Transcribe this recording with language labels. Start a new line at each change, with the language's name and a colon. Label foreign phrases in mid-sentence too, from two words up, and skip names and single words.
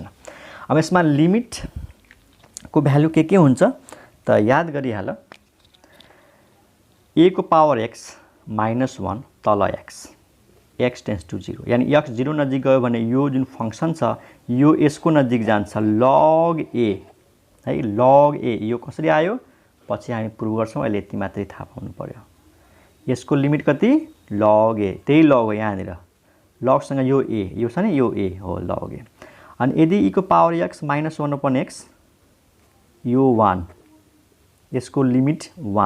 Nepali: अब यसमा लिमिट को भ्यालु के हुन्छ त याद गरिहाल। a को पावर x -1 तल
English: x tends to 0,
Nepali: यानी x 0 नजिक गयो भने यो जुन फंक्सन छ यो यसको नजिक जान्छ, log a है। log a यो कसरी आयो पछि हामी प्रुभ गर्छौं। अहिले यति मात्रै थाहा पाउनु पर्यो। यसको लिमिट कति? log a। त्यही log हो यहाँनिर। log सँग यो a, यो छ नि यो a हो log a। अनि यदि e को पावर x -1 अपन x, यो 1, यसको लिमिट 1।